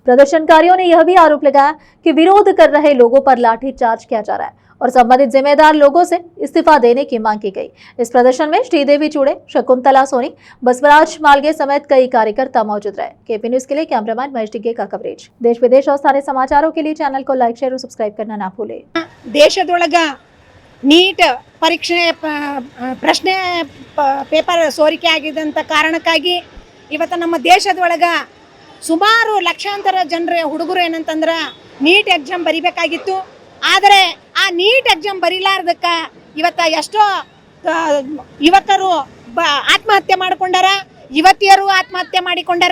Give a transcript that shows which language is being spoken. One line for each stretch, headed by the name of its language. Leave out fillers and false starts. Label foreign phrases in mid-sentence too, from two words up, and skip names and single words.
Hindi: प्रदर्शनकारियों ने यह भी आरोप लगाया कि विरोध कर रहे लोगों पर लाठीचार्ज किया जा रहा है और संबंधित जिम्मेदार लोगों से इस्तीफा देने की मांग की गई। इस प्रदर्शन में श्रीदेवी चूड़े, शकुंतला सोनी, बसवराज मालगे समेत कई कार्यकर्ता मौजूद रहे। केपी न्यूज के लिए कैमरामैन महेश टिग्गे का कवरेज। देश विदेश और स्थानीय समाचारों के लिए चैनल को
English: like, share
Hindi: और सब्सक्राइब करना ना भूलें।
Kannada: ದೇಶದೊಳಗ ನೀಟ್ ಪರೀಕ್ಷೆ ಪ್ರಶ್ನೆ ಪೇಪರ್ ಸೋರಿಕೆ ಆಗಿದ್ದಂಥ ಕಾರಣಕ್ಕಾಗಿ ಇವತ್ತು ನಮ್ಮ ದೇಶದೊಳಗ ಸುಮಾರು ಲಕ್ಷಾಂತರ ಜನರ ಹುಡುಗರು ಏನಂತಂದ್ರೆ ನೀಟ್ ಎಕ್ಸಾಮ್ ಬರಿಬೇಕಾಗಿತ್ತು. ಆದರೆ ಆ ನೀಟ್ ಎಕ್ಸಾಮ್ ಬರೀಲಾರ್ದಕ್ಕೆ ಇವತ್ತು ಎಷ್ಟೋ ಯುವಕರು ಆತ್ಮಹತ್ಯೆ ಮಾಡಿಕೊಂಡಾರ, ಯುವತಿಯರು ಆತ್ಮಹತ್ಯೆ ಮಾಡಿಕೊಂಡಾರ.